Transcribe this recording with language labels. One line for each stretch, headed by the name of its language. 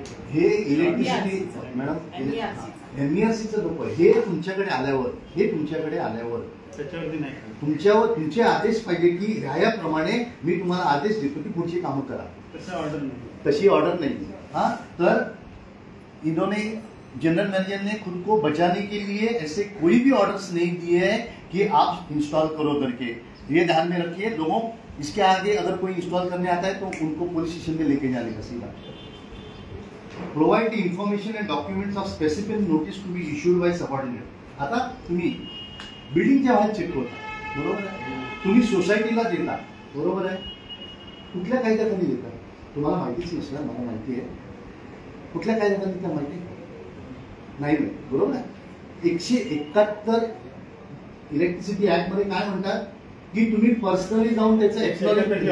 Marathi: हे electricity madam एमईआरसीचं नको. हे तुमच्याकडे आल्यावर त्याच्यावरती नाही, तुमचे आदेश पाहिजे की ह्याप्रमाणे मी तुम्हाला आदेश देतो की पुढची कामं करा. तशी ऑर्डर नाही.
Hindi: हाँ, तर इन्होंने जनरल मैनेजर ने खुद को बचाने के लिए ऐसे कोई भी ऑर्डर्स नहीं दिए हैं कि आप इंस्टॉल करो करके. ये ध्यान में रखिए लोगों. इसके आगे अगर कोई इंस्टॉल करने आता है तो उनको पुलिस स्टेशन में लेके जाने का सीधा.
English: Provide the information and documents of specific notice to be issued by subordinate.
Marathi: आता तुम्ही बिल्डिंगच्या बाहेर चेक होता, बरोबर आहे. तुम्ही सोसायटीला देता, बरोबर आहे. कुठल्या कायद्याखाली देता तुम्हाला माहितीच नसणार, मला माहिती आहे. कुठल्या कायद्याखाली त्या माहिती नाही, बरोबर आहे. 171 इलेक्ट्रिसिटी ऍक्ट मध्ये काय म्हणतात की तुम्ही पर्सनली जाऊन त्याचं एक्सप्लोरेशन